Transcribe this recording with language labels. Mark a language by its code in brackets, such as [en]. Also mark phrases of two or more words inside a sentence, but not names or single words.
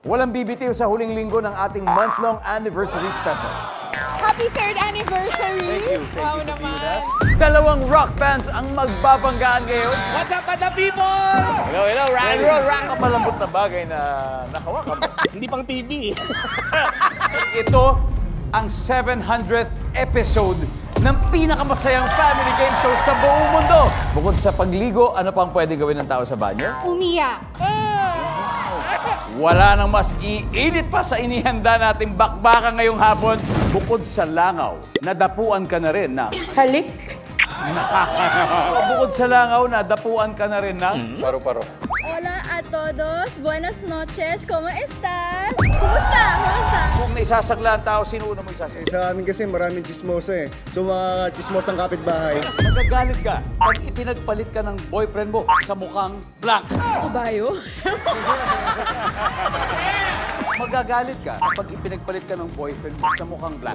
[tl] Walang bibitiw sa huling linggo ng ating [en] month-long anniversary special. Happy 3rd anniversary! Wow naman. [tl] Dalawang rock bands ang magbabanggaan ngayon. [en] What's up, the people? Hello, rock and roll, rock. [tl] Malambot na bagay na nakawakan mo. Hindi pang TV. Ito ang 700th episode ng pinakamasayang [en] family game show [tl] sa buong mundo. Bukod sa pagligo, ano pang pwede gawin ng tao sa banyo? Umiyak. Wala nang mas iinit pa sa inihanda nating bakbakan ngayong hapon. Bukod sa langaw, nadapuan ka na rin na... Halik. Bukod sa langaw, nadapuan ka na rin ng... Paro-paro. [es] Hola a todos, buenas noches, ¿cómo estás? [tl] Kumusta? Kumusta? Kung naisasagla ang tao, sino una mo isasagla? Sa amin kasi maraming chismosa eh. So mga chismosang kapitbahay. Magagalit ka pag ipinagpalit ka ng boyfriend mo sa mukhang blank. Kabayo. Magagalit ka kapag ipinagpalit ka ng boyfriend mo sa mukhang blank.